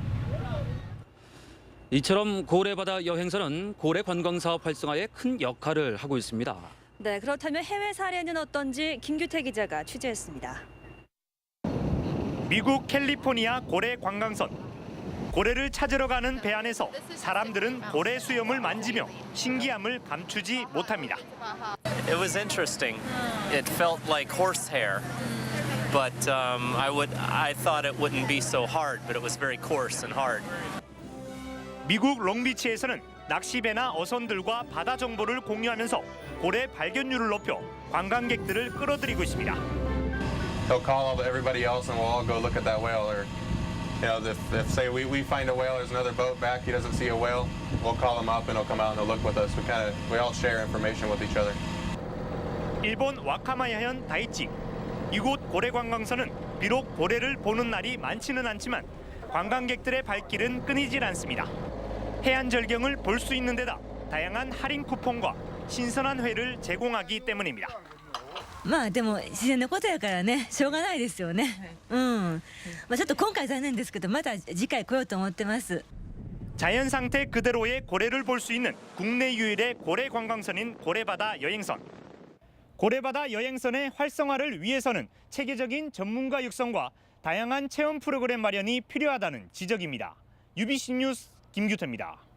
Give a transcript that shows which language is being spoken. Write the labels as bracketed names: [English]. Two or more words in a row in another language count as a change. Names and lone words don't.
[Korean] 이처럼 고래바다 여행선은 고래 관광사업 활성화에 큰 역할을 하고 있습니다. 네, 그렇다면 해외 사례는 어떤지 김규태 기자가 취재했습니다. 미국 캘리포니아 고래 관광선. 고래를 찾으러 가는 배 안에서 사람들은 고래 수염을 만지며 신기함을 감추지 못합니다. [English] It was interesting. It felt like horsehair, but I thought it wouldn't be so hard, but it was very coarse and hard. [Korean] 미국 롱비치에서는 낚시배나 어선들과 바다 정보를 공유하면서 고래 발견율을 높여 관광객들을 끌어들이고 있습니다. [English] He'll call everybody else and we'll all go look at that whale. Or, if say we find a whale, there's another boat back, he doesn't see a whale, we'll call him up and he'll come out and he'll look with us. We all share information with each other. [Korean] 일본 와카마야현 다이치. 이곳 고래 관광선은 비록 고래를 보는 날이 많지는 않지만 관광객들의 발길은 끊이질 않습니다. 해안 절경을 볼 수 있는 데다 다양한 할인 쿠폰과 신선한 회를 제공하기 때문입니다. [Japanese] まあでも自然のことやからね、しょうがないですよね。まあちょっと今回残念ですけど、また次回来ようと思ってます。 [Korean] 자연 상태 그대로의 고래를 볼 수 있는 국내 유일의 고래 관광선인 고래바다 여행선. 고래바다 여행선의 활성화를 위해서는 체계적인 전문가 육성과 다양한 체험 프로그램 마련이 필요하다는 지적입니다. UBC 뉴스 김규태입니다.